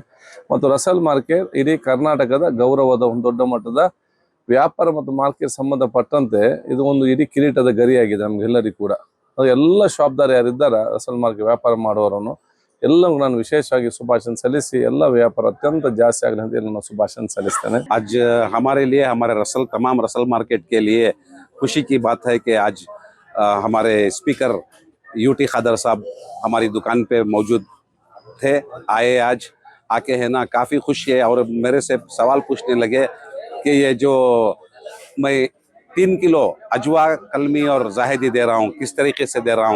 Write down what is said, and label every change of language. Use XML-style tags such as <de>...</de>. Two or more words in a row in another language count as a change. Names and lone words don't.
<kn>ಮತ್ತು ರಸಲ್ ಮಾರ್ಕೆಟ್ ಇಡೀ ಕರ್ನಾಟಕದ ಗೌರವದ ಒಂದು ದೊಡ್ಡ ಮಟ್ಟದ ವ್ಯಾಪಾರ ಮತ್ತು ಮಾರ್ಕೆಟ್ ಸಂಬಂಧಪಟ್ಟಂತೆ ಇದು ಒಂದು ಇಡೀ ಕಿರೀಟದ ಗರಿಯಾಗಿದೆ ನಮ್ಗೆಲ್ಲರಿಗೂ ಕೂಡ. ಎಲ್ಲ ಶಾಪ್ದಾರ್ ಯಾರಿದ್ದಾರೆ ರಸಲ್ ಮಾರ್ಕೆಟ್ ವ್ಯಾಪಾರ ಮಾಡುವವರನ್ನು ಎಲ್ಲರೂ ನಾನು ವಿಶೇಷವಾಗಿ ಶುಭಾಶಯ ಸಲ್ಲಿಸಿ ಎಲ್ಲ ವ್ಯಾಪಾರ ಅತ್ಯಂತ ಜಾಸ್ತಿ ಆಗಲಿ ಅಂತ ನಾನು ಶುಭಾಶಯ सलिस्ते।</kn> <hi>आज हमारे लिए, हमारे तमाम रसल मार्केट के लिए खुशी की बात है कि आज हमारे स्पीकर यूटी खादर साहब हमारी दुकान पे मौजूद थे, आए आज आके है ना, काफ़ी खुश है और मेरे से सवाल पूछने लगे कि ये जो मैं 3 किलो अजवा, कलमी और जाहिदी दे रहा हूँ किस तरीके से दे रहा हूँ।</hi>